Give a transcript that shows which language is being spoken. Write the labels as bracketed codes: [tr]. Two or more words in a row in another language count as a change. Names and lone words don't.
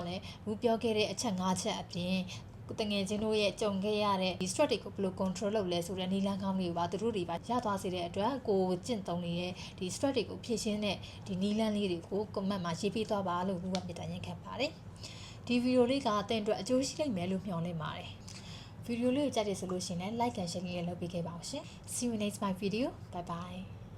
[my] လည်းဘူးပြောခဲ့တဲ့အချက်၅ချက်အပြင်တငယ်ချင်းတို့ရဲ့ကြုံခဲ့ရတဲ့ဒီ stress တွေကိုဘယ်လို control လုပ်လဲဆိုတဲ့နည်းလမ်းကောင်းတွေကိုပါသူတို့တွေပါရသွားစေတဲ့အတွက်ကိုကျင့်သုံးနေတဲ့ဒီ stress တွေကိုဖြည့်ရှင်းတဲ့ဒီနည်းလမ်းလေးတွေကို comment မှာရေးပြီးသွားပါလို့ဘူးကမြတ်တမ်းရင်ခံပါတယ်ဒီဗီဒီယိုလေးကအသင်အတွက်အကျိုးရှိလိမ့်မယ်လို့မျှော်လင့်ပါတယ်ဗီဒီယိုလေးကိုကြိုက်တယ်ဆိုလို့ရှိရင် [en] like and share [my] လေးလုပ်ပေးခဲ့ပါဦးရှင် [en] See you next my video bye bye